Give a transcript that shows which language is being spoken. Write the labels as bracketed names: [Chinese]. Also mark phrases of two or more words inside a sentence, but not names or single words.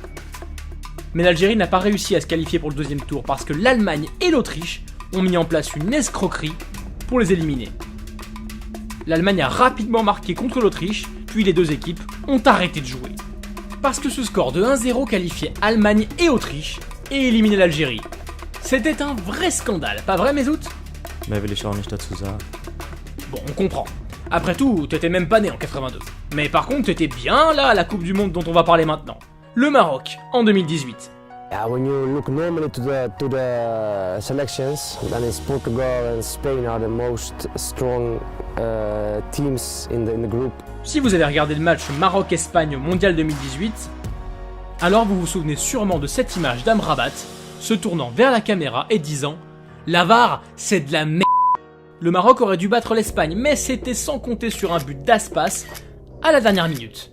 [French] Mais l'Algérie n'a pas réussi à se qualifier pour le deuxième tour parce que l'Allemagne et l'Autriche ont mis en place une escroquerie pour les éliminer. L'Allemagne a rapidement marqué contre l'Autriche, puis les deux équipes ont arrêté de jouer. Parce que ce score de 1-0 qualifiait Allemagne et Autriche et éliminait l'Algérie. C'était un vrai scandale, pas vrai Mesut? [German] Mehr will ich auch nicht dazu sagen. [French] Bon, on comprend. Après tout, t'étais même pas né en 82. Mais par contre, t'étais bien là à la Coupe du Monde dont on va parler maintenant. Le Maroc, en 2018. [English] When you look normally to the selections, then it's Portugal and Spain are the most strong teams in the group. [French] Si vous avez regardé le match Maroc-Espagne au Mondial 2018, alors vous vous souvenez sûrement de cette image d'Amrabat se tournant vers la caméra et disant « La VAR, c'est de la merde !» Le Maroc aurait dû battre l'Espagne, mais c'était sans compter sur un but d'Aspas à la dernière minute.